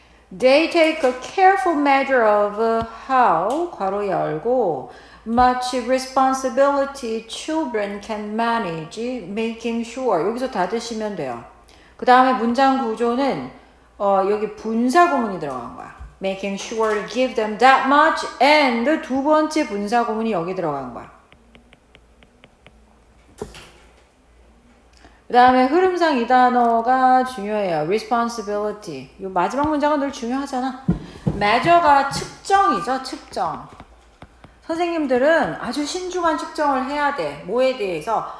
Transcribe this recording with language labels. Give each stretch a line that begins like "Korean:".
English: They take a careful measure of how,
Korean: 괄호 열고,
English: much responsibility children can manage, making sure.
Korean: 여기서 닫으시면 돼요. 그 다음에 문장 구조는 여기 분사구문이 들어간 거야.
English: Making sure to give them that much and
Korean: 두 번째 분사구문이 여기 들어간 거야. 그 다음에 흐름상 이 단어가 중요해요. responsibility. 이 마지막 문장은 늘 중요하잖아. measure가 측정이죠. 측정. 선생님들은 아주 신중한 측정을 해야 돼. 뭐에 대해서?